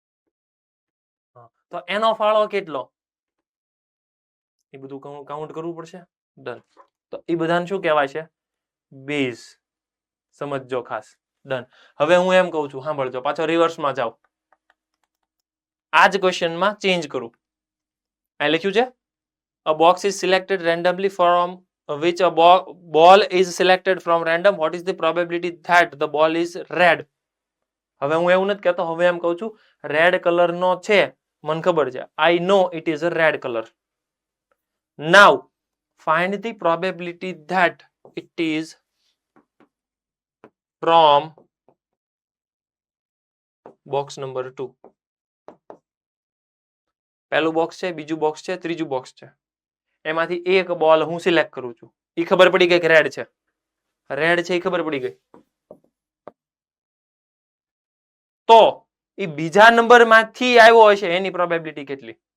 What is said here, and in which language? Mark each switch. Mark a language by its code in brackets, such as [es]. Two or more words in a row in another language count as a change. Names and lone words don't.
[gu] તો એનો ફાળો કેટલો એ બધું કાઉન્ટ કરવું પડશે. ડન. તો એ બધાને શું કહેવાય છે? બેઝ. સમજજો ખાસ. ડન. હવે હું એમ કહું છું, સાંભળજો, પાછો રિવર્સમાં જાઓ. આ જ ક્વેશ્ચનમાં ચેન્જ કરું. આ લખ્યું છે [en] a box is selected randomly from which a ball is selected from random. What is the probability that the ball is red? [gu] હવે હું એવું નથી કહેતો, હવે એમ કહું છું [en] red color [gu] નો છે, મને ખબર છે. [en] I know it is a red color. Now find the probability that it is from box number 2. [gu] પહેલું બોક્સ છે, બીજું બોક્સ છે, ત્રીજું બોક્સ છે. એમાંથી એક બોલ હું સિલેક્ટ કરું છું. એ ખબર પડી ગઈ કે રેડ છે. રેડ છે એ ખબર પડી ગઈ. તો એ બીજા નંબર માંથી આવ્યો હશે એની પ્રોબેબિલિટી કેટલી?